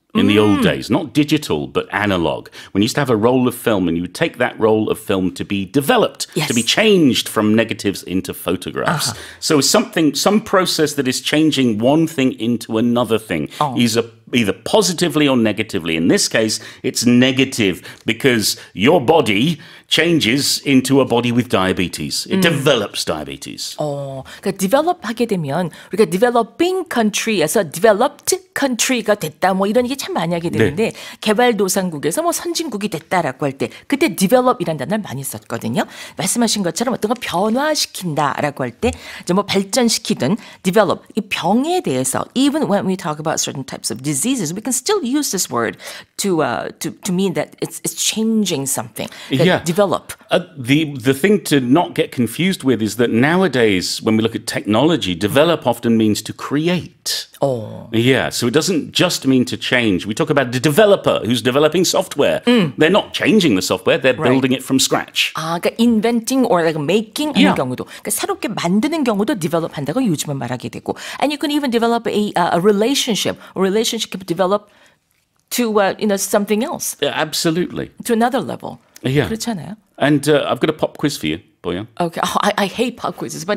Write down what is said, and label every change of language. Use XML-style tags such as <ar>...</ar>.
<en>In the old days, not digital, but analog. When you used to have a roll of film and you would take that roll of film to be developed, to be changed from negatives into photographs. So some process that is changing one thing into another thing is either positively or negatively. In this case, it's negative because your body changes into a body with diabetes. It develops diabetes.</en> <ko>그러니까 develop 하게 되면 우리가 developing country에서 developed country가 됐다 뭐 이런 얘기 참 많이 하게 되는데 개발도상국에서 뭐 선진국이 됐다라고 할 때 그때 develop이라는 단어를 많이 썼거든요. 말씀하신 것처럼 어떤 걸 변화시킨다라고 할 때 이제 뭐 발전시키든 develop 이 병에 대해서</ko> <en>even when we talk about certain types of diseases we can still use this word to mean that it's changing something.</en> <ko>그러니까</ko> <en>develop. The thing to not get confused with is that nowadays, when we look at technology, develop often means to create. Oh. Yeah, so it doesn't just mean to change. We talk about the developer who's developing software. They're not changing the software, they're building it from scratch.</en> <ko>아, 그러니까</ko> <en>inventing or like making</en> <ko>하는</ko> <en>Yeah.</en> <ko>경우도, 그러니까 새롭게 만드는 경우도 develop 한다고 요즘은 말하게 되고,</ko> <en>and you can even develop a relationship. A relationship can develop to something else, Yeah, absolutely. to another level. Yeah.</en> <ko>그렇잖아요.</ko> <en>And I've got a pop quiz for you, Boyan. Okay, I hate pop quizzes, but</en>